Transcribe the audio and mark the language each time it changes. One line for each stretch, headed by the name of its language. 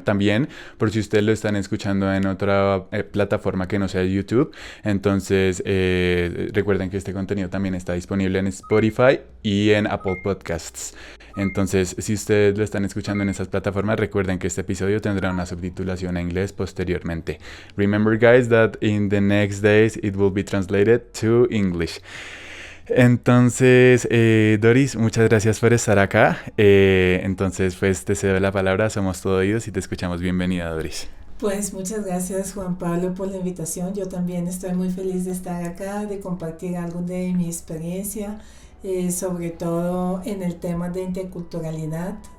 Spanish: También, por si ustedes lo están escuchando en otra plataforma que no sea YouTube, entonces recuerden que este contenido también está disponible en Spotify y en Apple Podcasts. Entonces, si ustedes lo están escuchando en esas plataformas, recuerden que este episodio tendrá una subtitulación a inglés posteriormente.
English: Remember, guys, that in the next days it will be translated to English.
Spanish: Entonces, Doris, muchas gracias por estar acá. Entonces, pues te cedo la palabra, somos todo oídos y te escuchamos. Bienvenida, Doris. Pues muchas gracias Juan Pablo por la invitación. Yo también estoy muy feliz de estar acá, de compartir algo de mi experiencia, sobre todo en el tema de interculturalidad.